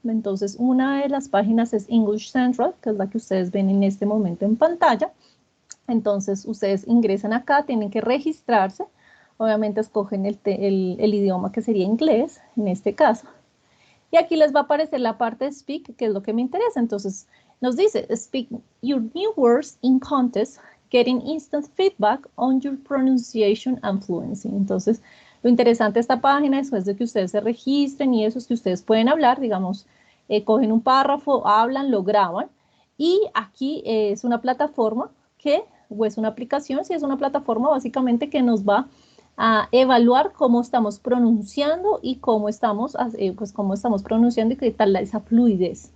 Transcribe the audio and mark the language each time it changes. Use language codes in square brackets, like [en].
[es] Entonces, una de las páginas es English Central, que es la que ustedes ven en este momento en pantalla. Entonces, ustedes ingresan acá, tienen que registrarse. Obviamente escogen el idioma que sería inglés, en este caso. Y aquí les va a aparecer la parte de Speak, que es lo que me interesa. [en] Entonces, nos dice, Speak your new words in contest, getting instant feedback on your pronunciation and fluency. [es] Entonces, lo interesante de esta página, después de que ustedes se registren y eso, es que ustedes pueden hablar, digamos, cogen un párrafo, hablan, lo graban. Y aquí es una plataforma o es una aplicación, sí es una plataforma básicamente que nos va a evaluar cómo estamos pronunciando y cómo estamos, pues cómo estamos pronunciando y qué tal esa fluidez.